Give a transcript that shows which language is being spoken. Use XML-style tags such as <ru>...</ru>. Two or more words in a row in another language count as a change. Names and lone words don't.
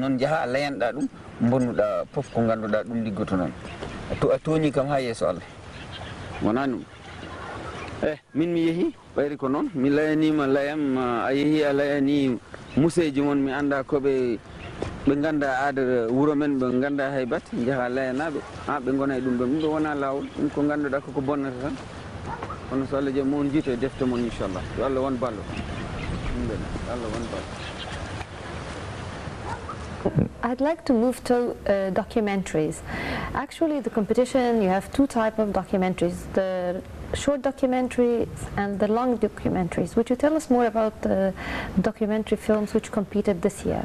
<ff>non jaha layanda dum bonnuda fof ko ganduda dum liggoto non to a toni kam ha yeso Allah wona dum min mi yehi bayri ko non mi layanima layam a yehi a layani museji mon mi anda ko be ɓe ganda aada wuro men, ɓe ganda haybat jaaha layanaɓe ha ɓe gona e ɗum ɗo ɗum ɗo wona lawol, ɗum ko ganduɗa koko bonnata tan. kono so Allah jaɓi mon jiito e defte mon inchallah, yo Allah won ballo, Allah won ballo.</ff> <en>I'd like to move to documentaries. Actually, the competition, you have two types of documentaries, the short documentaries and the long documentaries. Would you tell us more about the documentary films which competed this year?</en>